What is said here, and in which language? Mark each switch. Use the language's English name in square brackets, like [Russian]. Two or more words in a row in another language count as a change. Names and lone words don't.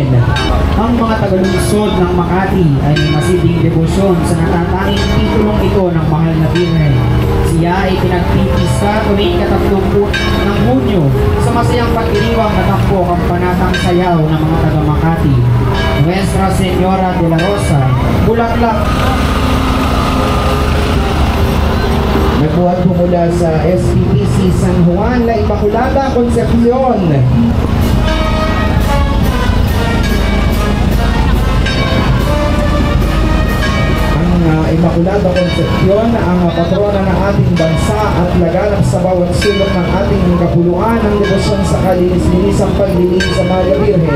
[Filipino] Ang mga tagalungsod ng Makati ay masibing debosyon sa natatanging titulong ito ng mahal na Birhen. Siya ay pinagpipisa tuwing ika-30 ng Hunyo sa masayang pagdiriwang na tampok ang panatang sayaw ng mga taga-Makati. Nuestra Señora de la Rosa, Bulaklak. Nagbuhat po mula sa SPPC San Juan, La Immaculada Concepcion. Immaculada Concepcion, ang patrona ng ating bansa at laganap sa bawat sulok ng ating kapuluan ng debosyon sa kalinis-linisang paglilin sa Maria Birhen.